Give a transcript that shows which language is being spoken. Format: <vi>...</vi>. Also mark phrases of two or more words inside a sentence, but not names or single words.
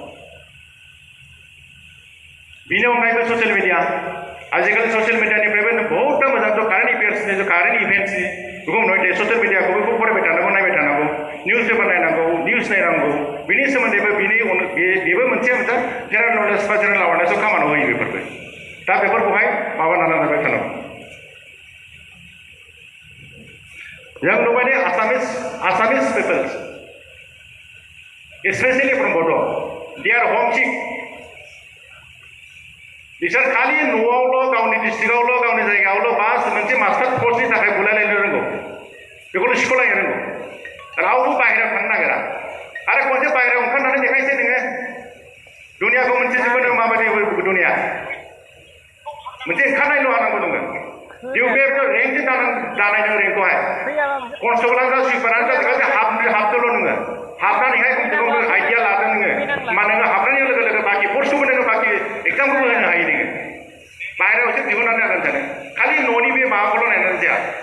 <brx>बिनि अनगायैबो</brx> <en>social media</en> <brx>आजिखालि ससियेल मिडियानिफ्रायबो बहुतटा मोजां कारेन्ट एफेयार्सनि कारेन्ट इभेन्ट्सनि बेखौ नुयो ससियेल मिडियाखौ बेखौ फरायबाय थानांगौ नायबाय थानांगौ</brx> <en>news paper</en> <brx>नायनांगौ निउस नायनांगौ बिनि सोमोन्दैबो बेबो मोनसे</brx> <en>general knowledge</en> <brx>बा जेनेरेल एवारनेसआव खामानियाव होयो बेफोरबो दा बेफोरखौहाय माबानानै नाजाबाय थानांगौ जों नुबाय दे</brx> <en>Assamese peoples especially from Bodo they are homesick</en> <brx>बिसोर खालि न'आवल' गावनि डिस्ट्रिक्टआवल' गावनि जायगायावल' बास मोनसे मास्टार पस्टनि थाखाय बुलायलायनो रोंगौ बेखौल' सिख'लायनो रोंगौ रावबो बाहेरायाव थांनो नागिरा आरो खनसे बाहेरायाव ओंखारनानै देखायसै नोङो दुनियाखौ मोनसे जोबोद माबायदि दुनिया मोनसे ओंखारनायल' हानांगौ नोङो बेयाव रेंकजों दानाय नों रेंकखौहाय कनस्टेबलानो जा सुइपारानो जा गासै हाबदोल' नोङो हाबनानैहाय खमसे खम आइडिया लादों नोङो मा नोङो हाबनायनि लोगो लोगो बाखि कर्सखौबो नोङो बाखि एग्जामखौबो होनो हायो नोङो बाहेरायाव एसे दिहुननानै जागोन सानो खालि न'नि बे माबाखौल' नायनानै जाया</brx>